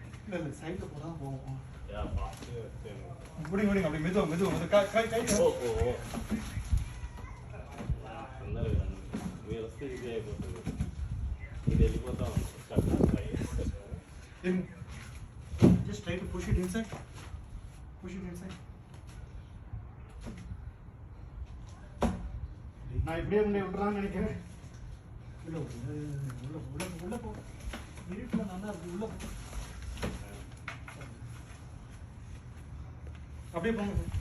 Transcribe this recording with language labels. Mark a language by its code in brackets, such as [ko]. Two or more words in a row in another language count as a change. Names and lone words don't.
[ta] இல்ல சைடுல போறா போவோம். யா பாத்து இப்படி அப்படி மெதுவா கை [te] ஓ అందరూ మీరు వస్తే ఇది అయిపోతుంది ఇది వెళ్ళిపోతా ఉంటుంది [en] just try to push it inside [ta] நான் இப்படியே உன்னை விடுறான்னு நினைக்கிறேன். உள்ள போ இருட்டுல நல்லா இருக்கு. உள்ள போ அப்படியே போங்க.